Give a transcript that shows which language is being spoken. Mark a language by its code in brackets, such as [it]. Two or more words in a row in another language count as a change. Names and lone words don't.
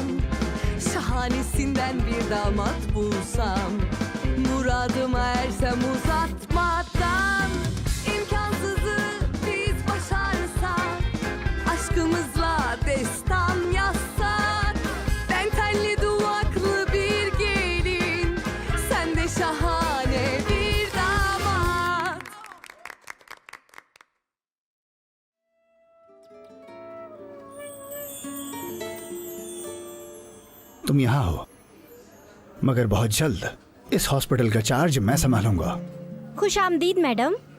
[tr] Şahanesinden bir damat bulsam, muradıma ersem uzatmadan. İmkansızı biz başarsak, aşkımızla destan yazsak. Ben telli duvaklı bir gelin, sen de şahane bir damat. [hi] तुम यहाँ हो, मगर बहुत जल्द इस हॉस्पिटल का चार्ज मैं संभालूंगा। खुशामदीद मैडम।